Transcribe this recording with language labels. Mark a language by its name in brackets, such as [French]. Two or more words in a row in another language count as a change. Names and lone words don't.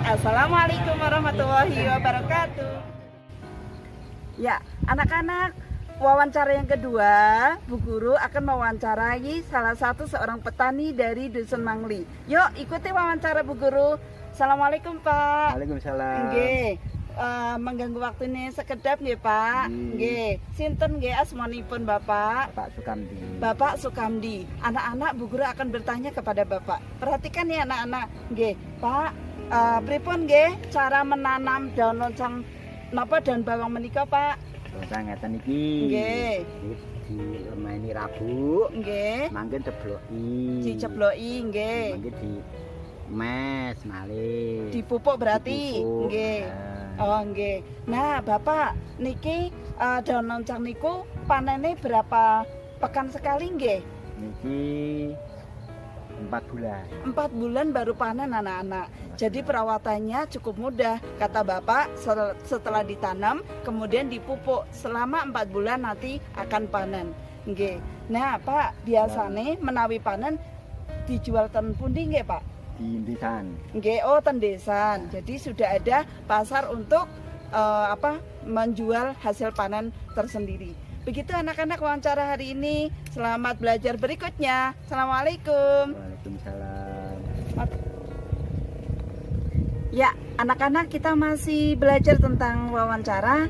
[Arabic] السلام عليكم ورحمة الله وبركاته. [Indonesian] Ya, anak-anak, wawancara yang kedua, Bu Guru akan mewawancarai salah satu seorang petani dari Dusun Mangli. Yuk, ikuti wawancara Bu Guru. Assalamualaikum Pak. Waalaikumsalam. [Javanese] Nggih. [Indonesian] Mengganggu waktunya [Javanese] sekedap nggih Pak. Nggih. Sinten nggih asmanipun Bapak? [Indonesian] Pak Sukamdi. Bapak Sukamdi. Anak-anak Bu Guru akan bertanya kepada Bapak. Perhatikan ya anak-anak. [Javanese] Nggih, Pak, pripun nggih [Indonesian] cara menanam daun loncang [Javanese] napa [Indonesian] daun bawang [Javanese] menika Pak? Loncang ngeten iki. Nggih. Dilemeni rabuk. Nggih. Mangke dibloki. Dicebloki nggih. Mangke di mes malih. [Indonesian] Dipupuk berarti. Dipupuk. [Javanese] Nggih. Oh nggih. [Indonesian] Nah, Bapak niki daun loncang niku panennya berapa pekan sekali nggih? [Javanese] Niki 4 bulan. [Indonesian] 4 bulan baru panen anak-anak. Jadi perawatannya cukup mudah. Kata Bapak, setelah ditanam, kemudian dipupuk selama 4 bulan nanti akan panen. Nggih. [Javanese] Nah, Pak, biasanya menawi panen dijual ten pundi nggih, Pak? Di desan. Nggih, oh ten desan. [Indonesian] Jadi sudah ada pasar untuk menjual hasil panen tersendiri. Begitu anak-anak wawancara hari ini. Selamat belajar berikutnya. Assalamualaikum. Waalaikumsalam. Ya, anak-anak kita masih belajar tentang wawancara.